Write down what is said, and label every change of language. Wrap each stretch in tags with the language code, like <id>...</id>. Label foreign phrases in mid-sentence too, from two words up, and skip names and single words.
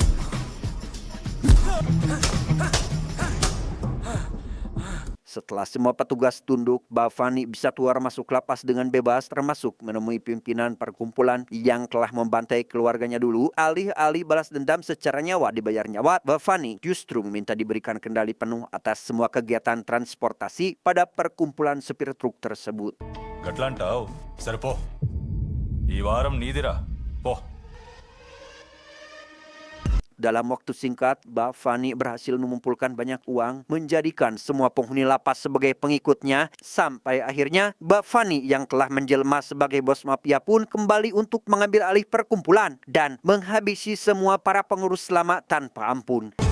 <id>Setelah semua petugas tunduk, Bafani bisa keluar masuk lapas dengan bebas, termasuk menemui pimpinan perkumpulan yang telah membantai keluarganya dulu. Alih-alih balas dendam secara nyawa dibayar nyawa, Bafani justru meminta diberikan kendali penuh atas semua kegiatan transportasi pada perkumpulan supir truk tersebut.</id> <te>గట్లంటావు సరిపో ఈ వారం నీదిరా పో.</te> <id>Dalam waktu singkat, Bafani berhasil mengumpulkan banyak uang, menjadikan semua penghuni lapas sebagai pengikutnya, sampai akhirnya Bafani yang telah menjelma sebagai bos mafia pun kembali untuk mengambil alih perkumpulan dan menghabisi semua para pengurus lama tanpa ampun.</id>